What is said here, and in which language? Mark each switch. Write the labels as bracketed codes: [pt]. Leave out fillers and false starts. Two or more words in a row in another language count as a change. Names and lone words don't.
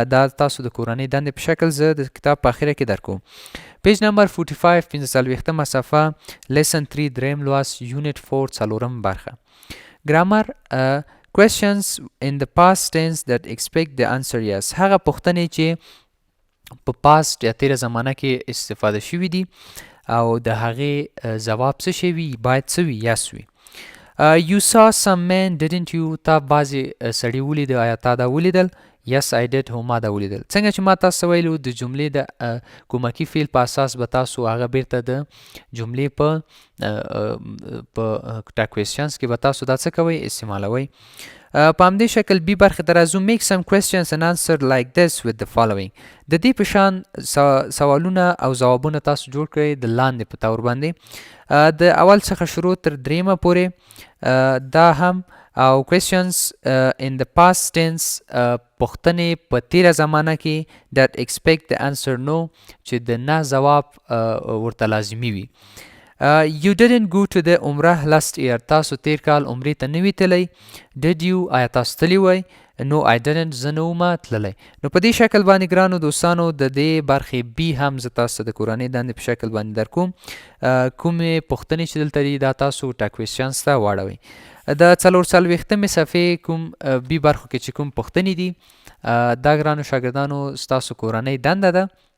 [ps] دا تاسو د کورنۍ دندې په شکل زه د کتاب په اخره کې درکوم. [en] page number [ps] 45 45مه صفحه لیسن 3 دریم لوست یونټ 4 څلورم برخه. [en] ګرامر questions in the past tense that expect the answer yes. [ps] هغه پوښتنې چې په پاست یا تیره زمانه کې استفاده شوي دي او د هغې ځواب څه شی وي باید څه وي yes وي. [en] You saw some men didn't you. [ps] تا بعضې سړي ولیده آیا تا دا ولیدل؟ [en] yes I did. [ps] هو ما دا ولیدل. څنګه چې ما تاسو ویلو د جملې د کومکي فعل په اساس به تاسو هغه بیرته د جملې په [en] tag questions [ps] کې به تاسو دا څه کوئ استعمالوئ. په همدې شکل بي برخې ته راځو. [en] make some questions and answer like this with the following. [ps] د دې په شان سوالونه او ځوابونه تاسو جوړ کړئ د لاندې په تور باندې د اول څخه شروع تر دریمه پورې. دا هم او [en] questions in the past tense [ps] پوښتنې په تیره زمانه کې [en] that expect the answer no [ps] چې د نه ځواب ورته لازمي وي. You didn't go to the عمره last year. تاسو تیر کال عمرې ته نه وی تللی. [en] Did you. [ps] آیا تاسو تللی وای؟ [en] No I didn't. [ps] زه نه وم تللی. نو په دې شکل باندې ګرانو دوستانو د دې برخې بي هم زه تاسو د کورنۍ دندې په شکل باندې درکوم. کومې پوښتنې چې دلته دي دا تاسو [en] tag questions [ps] ته واړوئ. د 44مې صفحې کوم بي برخو کې چې کوم پوښتنې دي دا ګرانو شاګردانو ستاسو کورنۍ دنده ده.